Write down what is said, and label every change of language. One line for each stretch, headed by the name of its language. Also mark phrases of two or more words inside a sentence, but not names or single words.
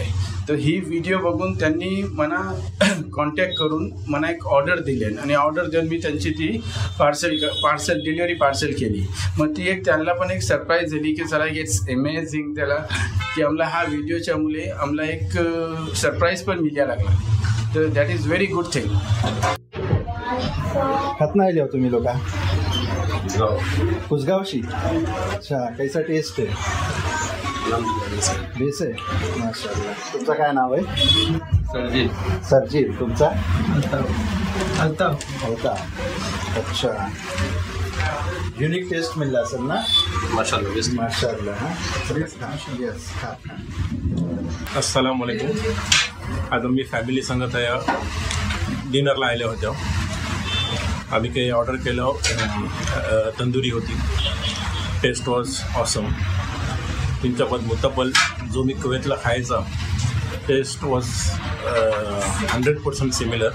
Marathi: तर ही व्हिडिओ बघून त्यांनी मला कॉन्टॅक्ट करून मला एक ऑर्डर दिली आणि ऑर्डर देऊन मी त्यांची ती डिलिव्हरी पार्सल केली. मग ती एक त्यांना पण एक सरप्राईज झाली की चला
English: it's amazing
Marathi: त्याला की आम्हाला हा व्हिडिओच्या मुळे आम्हाला एक सरप्राईज पण मिळायला लागला.
English: तर that is very good thing.
Marathi: खतना आले हो तुम्ही लोक कुसगावशी? अच्छा, कैसा टेस्ट आहे? बेस आहे, माशाअल्लाह. तुमचं काय नाव आहे? सरजीत. तुमचा? होता. अच्छा, युनिक टेस्ट मिळला असेल ना? माशाअल्लाह. हां, येस.
Arabic: السلام عليكم.
Marathi: आज आम्ही फॅमिली संगत डिनरला आले होते. आम्ही काही ऑर्डर केलं, तंदुरी होती.
English: taste was awesome.
Marathi: त्यांच्याबद्दल मुतब्बल जो मी कुवेतला खायचा
English: taste was 100% similar.